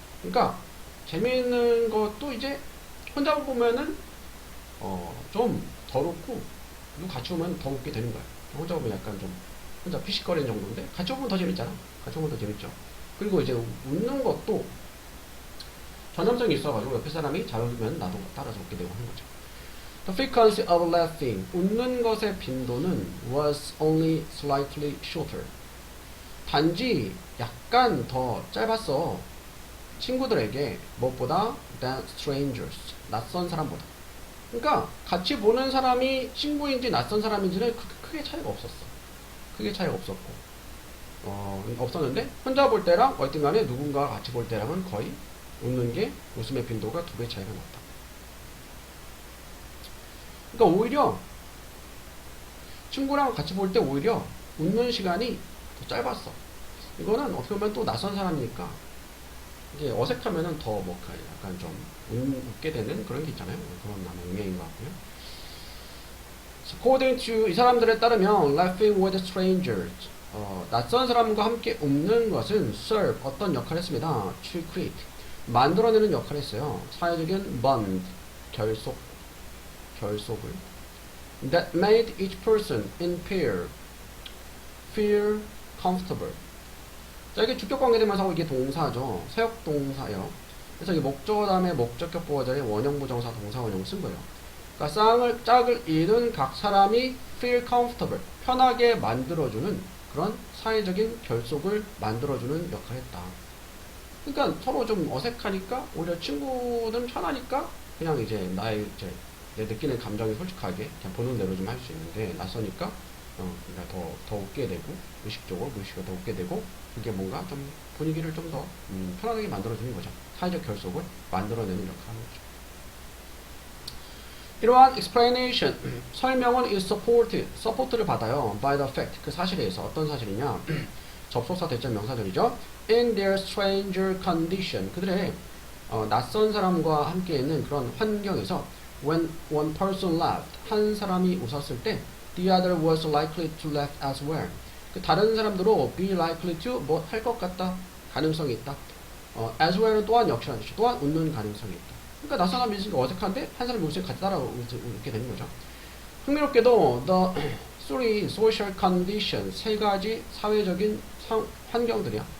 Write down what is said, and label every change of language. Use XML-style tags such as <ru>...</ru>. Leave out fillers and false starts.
<ko>그러니까 재미있는 것도 이제 혼자 보면은 좀 덜 웃고, 누구 같이 보면 더 웃게 되는 거야. 혼자 보면 약간 좀 혼자 피식거리는 정도인데 같이 보면 더 재밌잖아. 같이 보면 더 재밌죠. 그리고 이제 웃는 것도 전염성이 있어가지고 옆에 사람이 잘 웃으면 나도 따라서 웃게 되고 하는 거죠.</ko> <en>The frequency of laughing.</en> <ko>웃는 것의 빈도는</ko> <en>was only slightly shorter.</en> <ko>단지 약간 더 짧았어. 친구들에게 무엇보다</ko> <en>than strangers.</en> <ko>낯선 사람보다. 그러니까 같이 보는 사람이 친구인지 낯선 사람인지는 크게 차이가 없었어. 크게 차이가 없었고. 없었는데 혼자 볼 때랑 어쨌든 간에 누군가와 같이 볼 때랑은 거의 웃음의 빈도가 2배 차이가 났다. 그러니까 오히려 친구랑 같이 볼 때 오히려 웃는 시간이 더 짧았어. 이거는 어떻게 보면 또 낯선 사람이니까 이게 어색하면은 더 약간 좀 웃게 되는 그런 게 있잖아요. 그런 아마 의미인 것 같고요.</ko> <en>According to</en> <ko>이 사람들에 따르면</ko> <en>laughing with strangers.</en> <ko>낯선 사람과 함께 웃는 것은 serve 어떤 역할을 했습니다.</ko> <en>To create</en> <ko>만들어내는 역할을 했어요. 사회적인</ko> <en>bond</en> <ko>결속을</ko> <en>that made each person in pair feel comfortable.</en> <ko>자, 이게 주격 관계대명사고 이게 동사죠. 사역 동사예요. 그래서 이 목적어 다음에 목적격 보호자의 원형 부정사 동사 원형을 쓴 거예요. 그러니까 짝을 이룬 각 사람이</ko> <en>feel comfortable,</en> <ko>편하게 만들어주는 그런 사회적인 결속을 만들어주는 역할을 했다. 그러니까 서로 좀 어색하니까 오히려 친구들은 편하니까 그냥 이제 내 느끼는 감정이 솔직하게 그냥 보는 대로 좀 할 수 있는데 낯서니까 그러니까 더 웃게 되고 무의식적으로 더 웃게 되고 그게 뭔가 좀 분위기를 좀 더 편안하게 만들어주는 거죠. 사회적 결속을 만들어내는 역할을 하는 거죠. 이러한 explanation, 설명은</ko> <en>is support</en> <ko>를 받아요.</ko> <en>by the fact,</en> <ko>그 사실에 의해서 어떤 사실이냐? 접속사 대절 명사절이죠.</ko> <en>in their stranger condition,</en> <ko>그들의 낯선 사람과 함께 있는 그런 환경에서</ko> <en>when one person laughed,</en> <ko>한 사람이 웃었을 때</ko> <en>the other was likely to laugh as well.</en> <ko>그 다른 사람들도</ko> <en>be likely to</en> <ko>뭐 할 것 같다, 가능성이 있다.</ko> <en>as well</en> <ko>은 또한 역시나 또한 웃는 가능성이 있다. 그러니까 낯선 사람이 있으니까 어색한데 한 사람이 웃으니까 같이 따라 웃게 되는 거죠. 흥미롭게도</ko> <en>the three social conditions,</en> <ko>세 가지 사회적인 환경들이야.</ko>